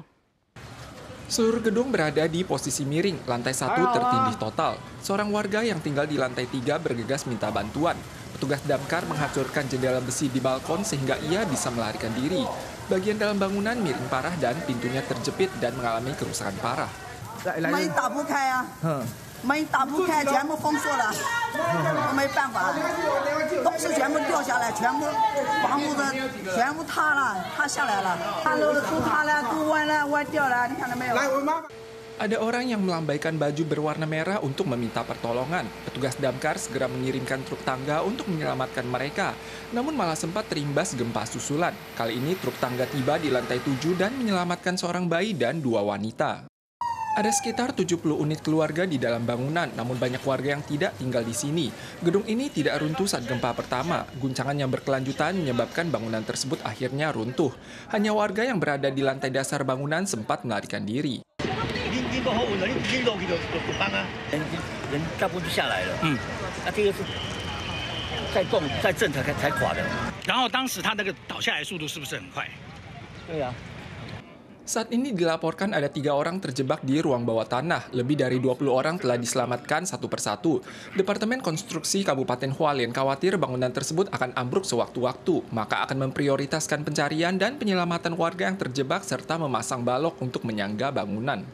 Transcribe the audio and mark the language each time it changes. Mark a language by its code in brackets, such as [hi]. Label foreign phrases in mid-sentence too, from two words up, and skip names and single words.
[id] Seluruh gedung berada di posisi miring, lantai 1 tertindih total. Seorang warga yang tinggal di lantai 3 bergegas minta bantuan. Petugas damkar menghancurkan jendela besi di balkon sehingga ia bisa melarikan diri. Bagian dalam bangunan miring parah dan pintunya terjepit dan mengalami kerusakan parah. [zh] 门打不开啊，门打不开，全部封锁了，没办法，东西全部掉下来，全部房屋的全部塌了，塌下来了，塌楼了，都塌了，都歪了，歪掉了，你看到没有？ [id] Ada orang yang melambaikan baju berwarna merah untuk meminta pertolongan. Petugas damkar segera mengirimkan truk tangga untuk menyelamatkan mereka. Namun malah sempat terimbas gempa susulan. Kali ini truk tangga tiba di lantai 7 dan menyelamatkan seorang bayi dan 2 wanita. Ada sekitar 70 unit keluarga di dalam bangunan, namun banyak warga yang tidak tinggal di sini. Gedung ini tidak runtuh saat gempa pertama. Guncangan yang berkelanjutan menyebabkan bangunan tersebut akhirnya runtuh. Hanya warga yang berada di lantai dasar bangunan sempat melarikan diri. [zh] 人大部分就下来了，这个是再动再震才垮的。然后当时它那个倒下来速度是不是很快？对呀。 [id] Saat ini dilaporkan ada 3 orang terjebak di ruang bawah tanah. Lebih dari 20 orang telah diselamatkan satu persatu. Departemen Konstruksi Kabupaten Hualien khawatir bangunan tersebut akan ambruk sewaktu-waktu, maka akan memprioritaskan pencarian dan penyelamatan warga yang terjebak serta memasang balok untuk menyangga bangunan.